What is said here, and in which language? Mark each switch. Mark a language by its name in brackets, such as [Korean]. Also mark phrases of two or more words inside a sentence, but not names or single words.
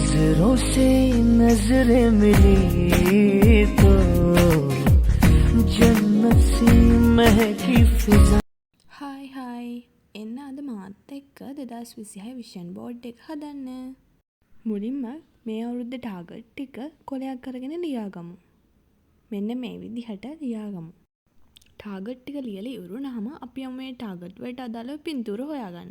[Hindi] नजरों से नजरें मिली तो जन्नत सी महकी फिजा. [Sinhala] හායි එන්න අද මාත් එක්ක 2026 විෂන් බෝඩ් එක හදන්න. මුලින්ම මේ අවුරුද්දේ ටාගට් ටික කොලයක් කරගෙන ලියාගමු. මෙන්න මේ විදිහට ලියාගමු. ටාගට් ටික ලියලා ඉවරුනහම අපි යමු මේ ටාගට් වලට අදාළ පින්තූර හොයාගන්න.